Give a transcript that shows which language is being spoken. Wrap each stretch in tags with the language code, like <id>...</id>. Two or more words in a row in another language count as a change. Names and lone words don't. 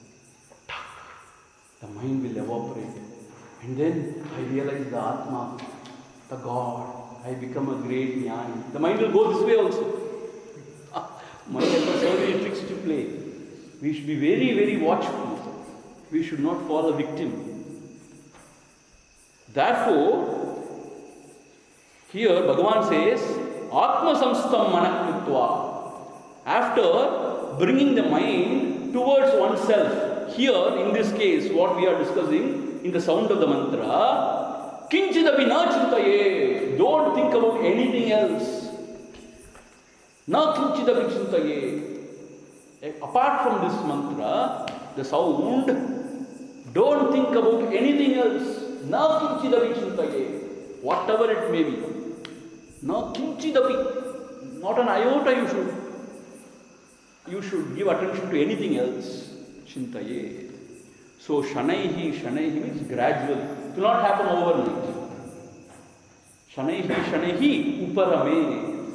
<en>The mind will evaporate. And then I realize the Atma, the God, I become a great Jnani. The mind will go this way also. Mind has so many tricks to play. We should be very, very watchful. We should not fall a victim. Therefore, here Bhagavan says,</en> <sa>Atma samstam manakritva.</sa> <en>After bringing the mind towards oneself, here in this case, what we are discussing in the sound of the mantra,</en> <sa>kinchidapi na chintaye.</sa> <en>Don't think about anything else.</en> <sa>Na kinchidapi chintaye.</sa> <en>Apart from this mantra, the sound, don't think about anything else.</en> <sa>Na kinchidapi chintaye.</sa> <en>Whatever it may be.</en> <sa>Na kinchidapi.</sa> <en>Not an iota you should give attention to anything else.</en> <sa>Chintaye.</sa> <en>So Shanaihi means gradually. It will not happen overnight.</en> <sa>Shanaihi, Uparame.</sa>